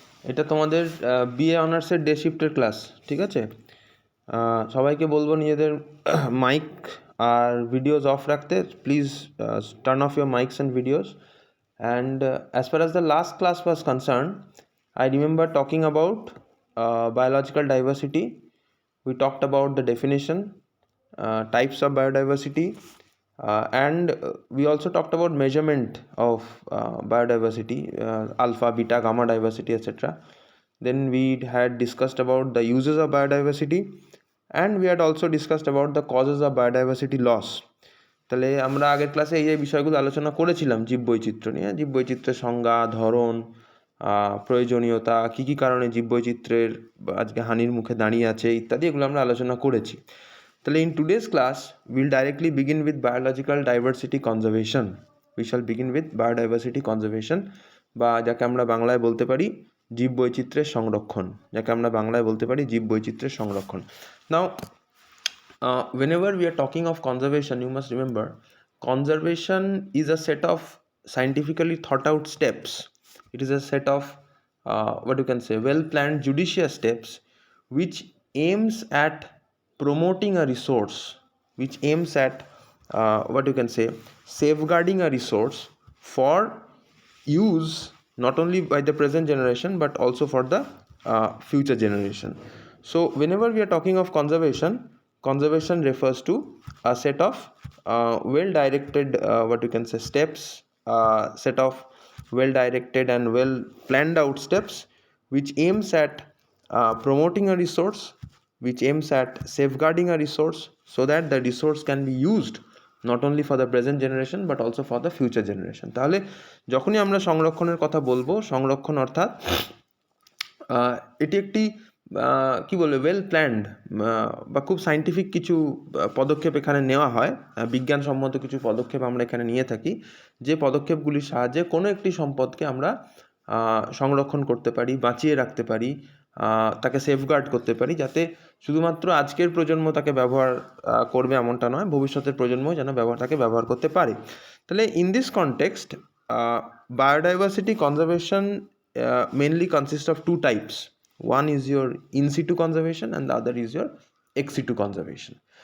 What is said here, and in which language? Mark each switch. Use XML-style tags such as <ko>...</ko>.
<bn>এটা তোমাদের বিএ অনার্সের ডে শিফটের ক্লাস, ঠিক আছে? সবাইকে বলবো নিজেদের মাইক আর ভিডিওস অফ রাখতে।</bn> <en>Please turn off your mics and videos. And as far as the last class was concerned, I remember talking about biological diversity. We talked about the definition, types of biodiversity, and we also talked about measurement of biodiversity, alpha, beta, gamma diversity, etc. Then we had discussed about the uses of biodiversity, and we had also discussed about the causes of biodiversity loss.</en> <bn>তাহলে আমরা আগের ক্লাসে এই বিষয়গুলো আলোচনা করেছিলাম জীববৈচিত্র্য নিয়ে, জীববৈচিত্র্যের সংজ্ঞা, ধরন, প্রয়োজনীয়তা, কী কী কারণে জীববৈচিত্র্যের আজকে হানির মুখে দাঁড়িয়ে আছে ইত্যাদি, এগুলো আমরা আলোচনা করেছি। তাহলে</bn> <en>In today's class will directly begin with biological diversity conservation. We shall begin with biodiversity conservation,</en> <bn>বা যাকে আমরা বাংলায় বলতে পারি জীববৈচিত্র্যের সংরক্ষণ, যাকে আমরা বাংলায় বলতে পারি জীববৈচিত্র্যের সংরক্ষণ।</bn> <en>Now whenever we are talking of conservation, you must remember conservation is a set of scientifically thought out steps. It is a set of what you can say well planned judicious steps which aims at promoting a resource, which aims at what you can say safeguarding a resource for use not only by the present generation but also for the future generation. So whenever we are talking of conservation refers to a set of well directed what you can say steps, set of well directed and well planned out steps which aims at promoting a resource, which aims at safeguarding a resource so that the resource can be used not only for the present generation but also for the future generation.</en> <bn>তাহলে যখনই আমরা সংরক্ষণের কথা বলবো, সংরক্ষণ অর্থাৎ এটি একটি কি বলবো ওয়েল প্ল্যান্ড বা খুব সাইন্টিফিক কিছু পদক্ষেপ এখানে নেওয়া হয়, বিজ্ঞানসম্মত কিছু পদক্ষেপ আমরা এখানে নিয়ে থাকি, যে পদক্ষেপগুলির সাহায্যে কোনো একটি সম্পদকে আমরা সংরক্ষণ করতে পারি, বাঁচিয়ে রাখতে পারি, তাকে সেফগার্ড করতে পারি, যাতে শুধুমাত্র আজকের প্রজন্ম তাকে ব্যবহার করবে এমনটা নয়, ভবিষ্যতের প্রজন্ম যেন তাকে ব্যবহার করতে পারে। তাহলে</bn> <en>In this context biodiversity conservation mainly consists of two types. One is your in situ conservation and the other is your ex situ conservation.</en>